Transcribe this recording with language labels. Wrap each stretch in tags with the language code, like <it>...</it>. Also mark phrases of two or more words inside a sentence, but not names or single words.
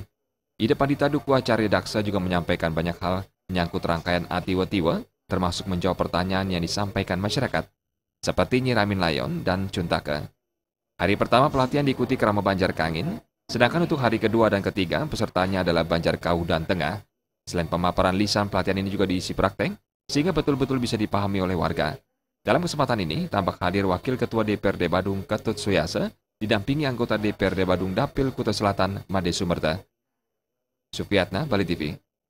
<id>Ida Pandita Duku Arcarya Daksa juga menyampaikan banyak hal menyangkut rangkaian Atiwa-Tiwa, termasuk menjawab pertanyaan yang disampaikan masyarakat, seperti Nyiramin Layon dan Cuntake. Hari pertama pelatihan diikuti kerama Banjar Kangin, sedangkan untuk hari kedua dan ketiga pesertanya adalah Banjar Kau dan Tengah. Selain pemaparan lisan, pelatihan ini juga diisi praktek, sehingga betul-betul bisa dipahami oleh warga. Dalam kesempatan ini, tampak hadir Wakil Ketua DPRD Badung Ketut Suyase, didampingi anggota DPRD Badung Dapil Kuta Selatan Made Sumerta. Supriyatna, Bali TV.</id>